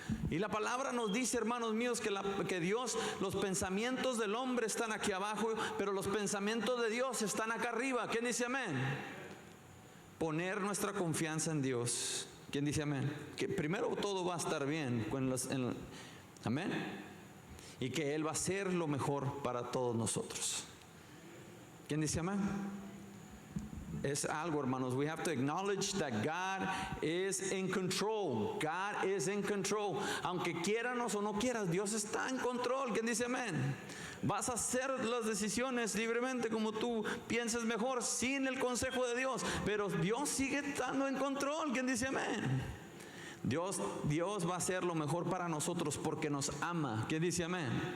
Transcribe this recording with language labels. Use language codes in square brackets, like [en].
[es] Y la palabra nos dice, hermanos míos, que Dios, los pensamientos del hombre están aquí abajo, pero los pensamientos de Dios están acá arriba. ¿Quién dice amén? Poner nuestra confianza en Dios. ¿Quién dice amén? Que primero todo va a estar bien. Amén. Y que Él va a hacer lo mejor para todos nosotros. ¿Quién dice amén? Es algo, hermanos. [en] We have to acknowledge that God is in control. God is in control. [es] Aunque quieranos o no quieras, Dios está en control. ¿Quién dice amén? Vas a hacer las decisiones libremente como tú pienses mejor, sin el consejo de Dios. Pero Dios sigue estando en control. ¿Quién dice amén? Dios va a hacer lo mejor para nosotros porque nos ama. ¿Quién dice amén?